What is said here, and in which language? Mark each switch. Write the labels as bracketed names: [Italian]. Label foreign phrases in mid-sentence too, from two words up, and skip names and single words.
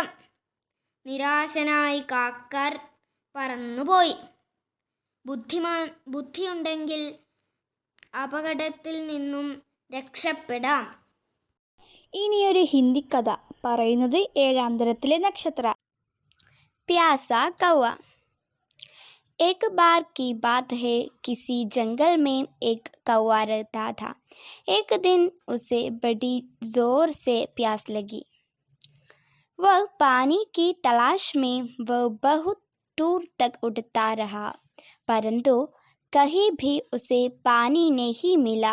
[Malayalam] നിരാശനായി കാക്ക പറന്നുപോയി. ബുദ്ധിയുണ്ടെങ്കിൽ അപകടത്തിൽ നിന്നും രക്ഷപ്പെടാം. ഇനിയൊരു ഹിന്ദി കഥ പറയുന്നത് 7ാം തരത്തിലെ നക്ഷത്ര. [Hindi] प्यासा कौवा। एक बार की बात है, किसी जंगल में एक कौवा रहता था। एक दिन उसे बड़ी जोर से प्यास लगी। वह पानी की तलाश में वह बहुत दूर तक उड़ता रहा, परंतु कहीं भी उसे पानी नहीं मिला।